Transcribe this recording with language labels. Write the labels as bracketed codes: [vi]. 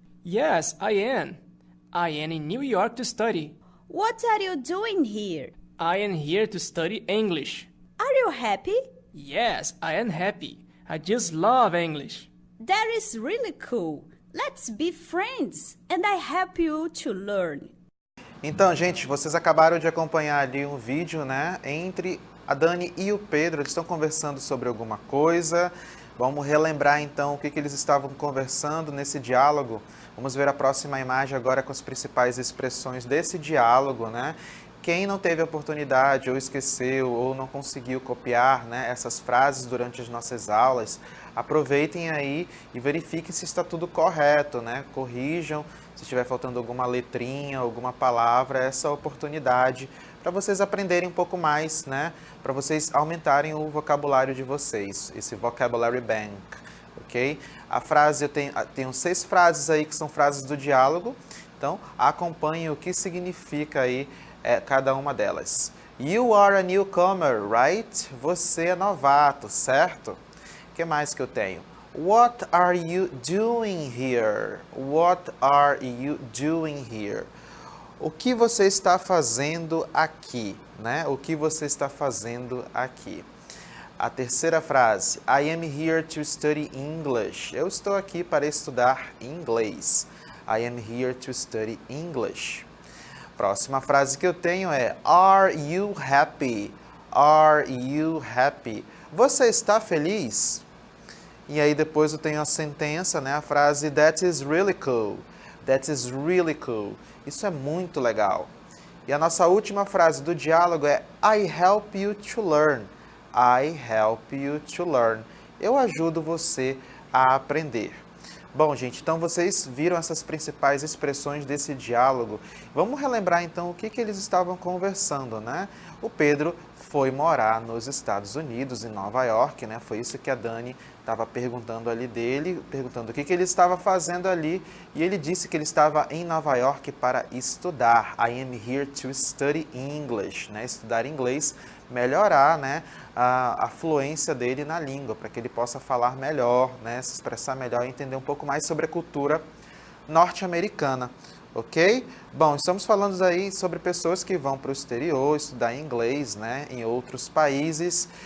[en] Yes, I am. I am in New York to study. What are you doing here? I am here to study English. Are you happy? Yes, I am happy. I just love English. That is really cool. Let's be friends and I help you to learn. [pt] Então, gente, vocês acabaram de acompanhar ali um vídeo, né, entre a Dani e o Pedro. Eles estão conversando sobre alguma coisa. Vamos relembrar então o que eles estavam conversando nesse diálogo. Vamos ver a próxima imagem agora com as principais expressões desse diálogo, né? Quem não teve a oportunidade, ou esqueceu, ou não conseguiu copiar, né, essas frases durante as nossas aulas, aproveitem aí e verifiquem se está tudo correto, né? Corrijam se estiver faltando alguma letrinha, alguma palavra, essa oportunidade para vocês aprenderem um pouco mais, né? Para vocês aumentarem o vocabulário de vocês, esse Vocabulary Bank, ok? A frase, eu tenho 6 frases aí que são frases do diálogo, então acompanhem o que significa aí cada uma delas. [en] You are a newcomer, right? [pt] Você é novato, certo? O que mais que eu tenho? [en] What are you doing here? What are you doing here? [pt] O que você está fazendo aqui, né? O que você está fazendo aqui? A terceira frase, [en] I am here to study English. [pt] Eu estou aqui para estudar inglês. [en] I am here to study English. [pt] Próxima frase que eu tenho é, [en] Are you happy? Are you happy? [pt] Você está feliz? E aí depois eu tenho a sentença, né? A frase, [en] That is really cool. That is really cool. [pt] Isso é muito legal. E a nossa última frase do diálogo é, [en] I help you to learn. I help you to learn. [pt] Eu ajudo você a aprender. Bom, gente, então vocês viram essas principais expressões desse diálogo. Vamos relembrar, então, o que eles estavam conversando, né? O Pedro foi morar nos Estados Unidos, em Nova York, né? Foi isso que a Dani estava perguntando ali dele, perguntando o que ele estava fazendo ali. E ele disse que ele estava em Nova York para estudar. [en] I am here to study English, né? [pt] Estudar inglês, melhorar, né? A fluência dele na língua, para que ele possa falar melhor, né, se expressar melhor e entender um pouco mais sobre a cultura norte-americana, ok? Bom, estamos falando aí sobre pessoas que vão para o exterior estudar inglês, né, em outros países.